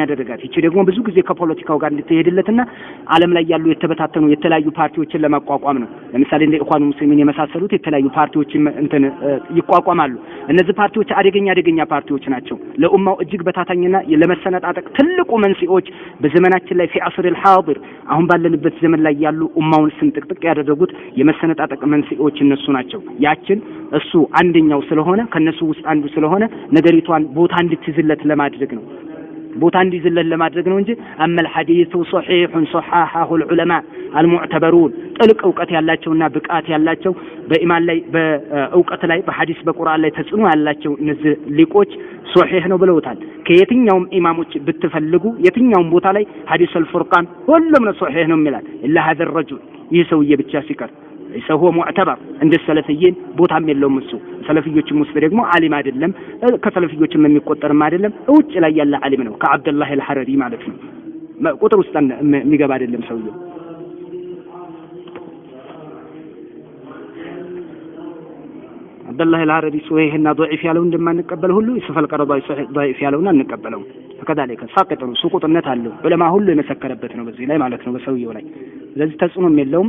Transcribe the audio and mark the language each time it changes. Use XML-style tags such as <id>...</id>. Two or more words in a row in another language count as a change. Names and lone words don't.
<am>ያደረጋት። ይቺ ደግሞ ብዙ ጊዜ ከፖለቲካው ጋር እንድትሄድለትና ዓለም ላይ ያሉ የተበታተኑ የተለያዩ ፓርቲዎችን ለማቋቋም ነው። ለምሳሌ እንደ ኢኽዋኑ ሙስሊሚን የመሳሰሉት የተለያዩ ፓርቲዎችን ይቋቋማሉ። እነዚህ ፓርቲዎች አደገኛ ፓርቲዎች ናቸው። ለኡማው እጅግ በታታኝና ለመሰነጣጠቅ ትልቁ መንስኤዎች በዘመናችን ላይ</am> <ar>في عصر الحاضر</ar> <am>አሁን ባለንበት ዘመን ላይ ያሉ ኡማውን ስንጥቅጥቅ ያደረጉት የመሰነጣጠቅ መንስኤዎች እነሱ ናቸው። ያችን እሱ አንደኛው ስለሆነ ከነሱ ውስጥ አንዱ ስለሆነ ነገሪቷን ቦታ እንድትይዝለት ለማድረግ ነው። ቦታ እንዲይዝለት ለማድረግ ነው እንጂ አመል</am> <ar>الحديث صحيح صححه العلماء المعتبرون</ar> <am>ጥልቅ ዕውቀት ያላቸውና ብቃት ያላቸው በኢማን ላይ በዕውቀት ላይ በሐዲስ በቁርአን ላይ ተጽዕኖ ያላቸው እነዚህ ሊቆች ሶሒህ ነው ብለውታል። ከየትኛውም ኢማሞች ብትፈልጉ የትኛውም ቦታ ላይ ሐዲስ አልፉርቃን ሁሉም ነው ሶሒህ ነው የሚላል</am> <ar>إلا هذا الرجل</ar> <am>ይህ ሰውዬ ብቻ ሲቀር ሰው ሙዕተበር እንደ ሰለፊይን ቦታም የለውም። እሱ ሰለፊዮችም ውስጥ ደግሞ ዓሊም አይደለም፣ ከሰለፊዮችም የሚቆጠርም አይደለም። ውጭ ላይ ያለ ዓሊም ነው ከአብደላህ አልሐረሪ ማለት ነው። ቁጥር ውስጥ የሚገባ አይደለም ሰውየው። አብደላህ አልሐረሪ ሶሒህና ضعيف ያለው እንደማንቀበል ሁሉ ዩሱፍ አልቀረዳዊ ضعيف ያለውና እንቀበለው። ከذلك ሳቅጥ ነው ሱቁጥነት አለው። ዑለማ ሁሉ የመሰከረበት ነው በዚህ ላይ ማለት ነው በሰውየው ላይ። ስለዚህ ተጽዕኖም የለውም</am>